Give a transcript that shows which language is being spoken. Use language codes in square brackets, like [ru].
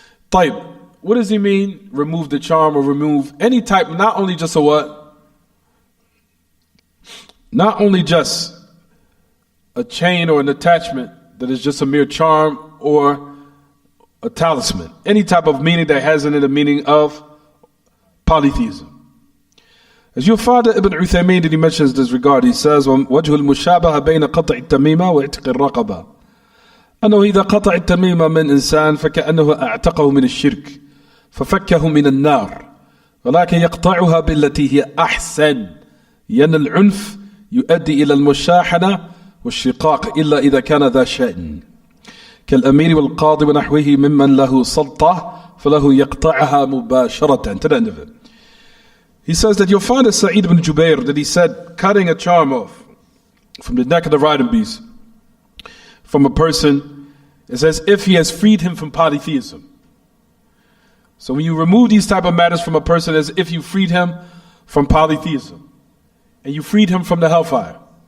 [en] Type, what does he mean? Remove the charm or remove any type, not only just a what? Not only just a chain or an attachment that is just a mere charm or a talisman. Any type of meaning that has in it a meaning of polytheism. As your father Ibn Uthaymeen, that he mentions this regard, he says, [ar] وَجْهُ الْمُشَابَهَ بَيْنَ قَطْعِ التَّمِيمَةِ وَإِعْتِقِ الرَّقَبَةِ أنه إذا قطع التميمة من إنسان فكأنه أعتقه من الشرك ففكه من النار ولكن يقطعها بالتي هي أحسن لأن العنف يؤدي إلى المشاحنة والشقاق إلا إذا كان ذا شأن كالأمير والقاضي ونحوه ممن له سلطة فله يقطعها مباشرة. [en] To the end of it. He says that you'll find a Sa'id ibn Jubair that he said cutting a charm off from the neck of the riding beast from a person is as if he has freed him from polytheism. So when you remove these type of matters from a person, as if you freed him from polytheism and you freed him from the hellfire.